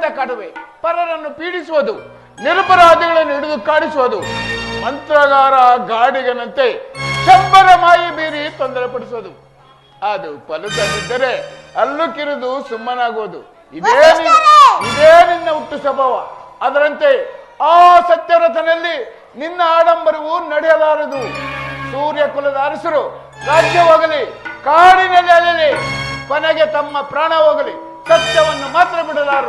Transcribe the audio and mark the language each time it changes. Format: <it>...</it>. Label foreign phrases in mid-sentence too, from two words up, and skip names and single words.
<kn>ಮಾಡುವೆ, ಪರರನ್ನು ಪೀಡಿಸುವುದು, ನಿರಪರಾಧಿಗಳನ್ನು ಹಿಡಿದು ಕಾಡಿಸುವುದು, ಮಂತ್ರಗಾರ ಗಾಡಿಗನಂತೆ ಶಂಬರ ಮಾಯಿ ಬೀರಿ ತೊಂದರೆ ಪಡಿಸುವುದು. ಅದು ಫಲಿಸದಿದ್ದರೆ ಅಲ್ಲು ಕಿರಿದು ಸುಮ್ಮನಾಗುವುದು. ಇದೇ ನಿನ್ನ ಹುಟ್ಟು ಸ್ವಭಾವ. ಅದರಂತೆ ಆ ಸತ್ಯವ್ರತನಲ್ಲಿ ನಿನ್ನ ಆಡಂಬರವು ನಡೆಯಲಾರದು. ಸೂರ್ಯ ಕುಲದ ಅರಸರು ರಾಜ್ಯ ಹೋಗಲಿ, ಕಾಡಿನಲ್ಲಿ ಅಲ್ಲಲಿ, ಕೊನೆಗೆ ತಮ್ಮ ಪ್ರಾಣ ಹೋಗಲಿ, ಸತ್ಯವನ್ನು ಮಾತ್ರ ಬಿಡಲಾರರು.</kn>